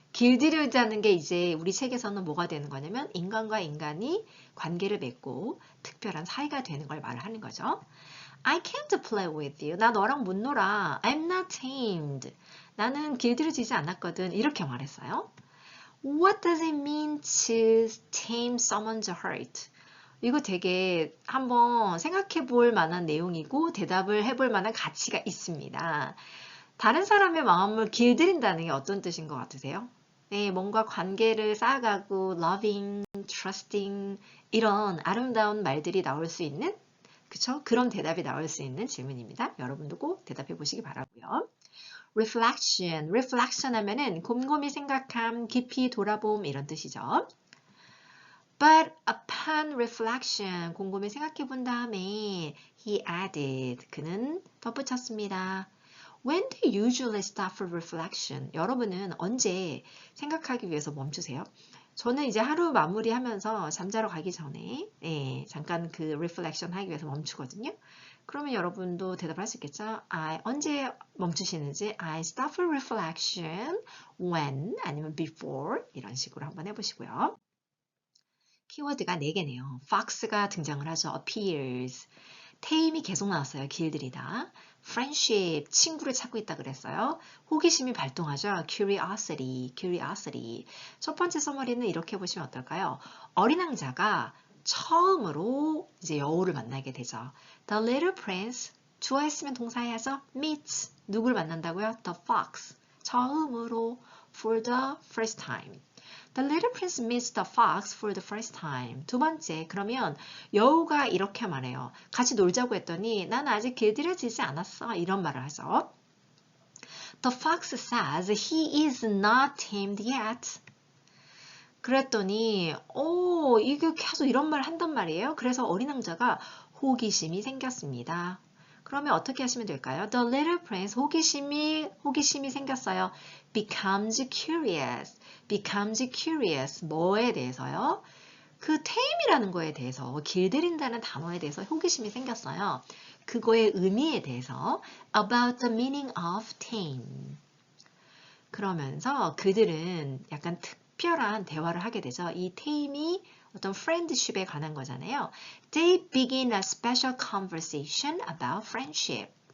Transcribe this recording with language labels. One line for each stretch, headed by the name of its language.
Korean: 길들이자는 게 이제 우리 책에서는 뭐가 되는 거냐면 인간과 인간이 관계를 맺고 특별한 사이가 되는 걸 말을 하는 거죠.
English: I can't play with you.
Korean: 나 너랑 못 놀아.
English: I'm not tamed.
Korean: 나는 길들여지지 않았거든. 이렇게 말했어요.
English: What does it mean to tame someone's heart?
Korean: 이거 되게 한번 생각해 볼 만한 내용이고 대답을 해볼 만한 가치가 있습니다. 다른 사람의 마음을 길들인다는 게 어떤 뜻인 것 같으세요? 네, 뭔가 관계를 쌓아가고 loving, trusting 이런 아름다운 말들이 나올 수 있는 그쵸? 그런 대답이 나올 수 있는 질문입니다. 여러분도 꼭 대답해 보시기 바라고요. reflection 하면은 곰곰이 생각함, 깊이 돌아봄 이런 뜻이죠.
English: But upon reflection,
Korean: 곰곰이 생각해 본 다음에
English: he added,
Korean: 그는 덧붙였습니다.
English: When do you usually stop for reflection?
Korean: 여러분은 언제 생각하기 위해서 멈추세요? 저는 이제 하루 마무리하면서 잠자러 가기 전에 잠깐 그 reflection 하기 위해서 멈추거든요. 그러면 여러분도 대답을 할 수 있겠죠? 언제 멈추시는지
English: I stop for reflection when
Korean: 아니면 before 이런 식으로 한번 해보시고요. 키워드가 4개네요. fox가 등장을 하죠. appears. tame이 계속 나왔어요. 길들이다. friendship, 친구를 찾고 있다 그랬어요. 호기심이 발동하죠. curiosity. 첫 번째 서머리는 이렇게 보시면 어떨까요? 어린 왕자가 처음으로 이제 여우를 만나게 되죠.
English: The little prince,
Korean: 주어했으면 동사해야죠. meets, 누굴 만난다고요?
English: The fox,
Korean: 처음으로
English: for the first time. The little prince meets the fox for the first time.
Korean: 두 번째, 그러면 여우가 이렇게 말해요. 같이 놀자고 했더니 난 아직 길들여지지 않았어. 이런 말을 하죠.
English: The fox says he is not tamed yet.
Korean: 그랬더니 이게 계속 이런 말 한단 말이에요. 그래서 어린 왕자가 호기심이 생겼습니다. 그러면 어떻게 하시면 될까요?
English: The little prince,
Korean: 호기심이 생겼어요.
English: becomes curious.
Korean: 뭐에 대해서요? 그 tame이라는 거에 대해서, 길들인다는 단어에 대해서 호기심이 생겼어요. 그거의 의미에 대해서
English: about the meaning of tame.
Korean: 그러면서 그들은 약간 특별한 대화를 하게 되죠. 이 tame이 어떤 friendship에 관한 거잖아요.
English: They begin a special conversation about friendship.